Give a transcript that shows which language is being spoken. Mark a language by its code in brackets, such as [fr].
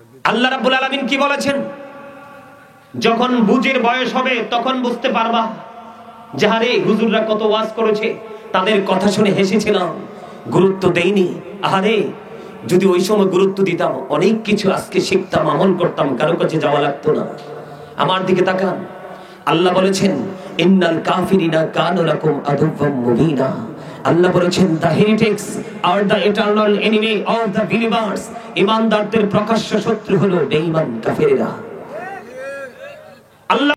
[bn] আল্লাহ রাব্বুল আলামিন কি বলেছেন? যখন বুঝের বয়স হবে তখন বুঝতে পারবা যে আরে হুজুররা কত ওয়াজ করেছে, তাদের কথা শুনে হেসেছিলাম, গুরুত্ব দেইনি। আরে যদি ওই সময় গুরুত্ব দিতাম অনেক কিছু আজকে শিখতাম, আমল করতাম, কারো কাছে যাওয়া লাগতো না। আমার দিকে তাকান, আল্লাহ বলেছেন [ar] ইন্নাল কাফিরিনা কানু লাকুম আদুওয়াম মুবিনা। [bn] আল্লাহ বলেছেন [en] the heretics are the eternal enemy of the believers. [bn] ঈমানদারদের প্রকাশ্য শত্রু হলো বেঈমান কাফেররা। আল্লাহ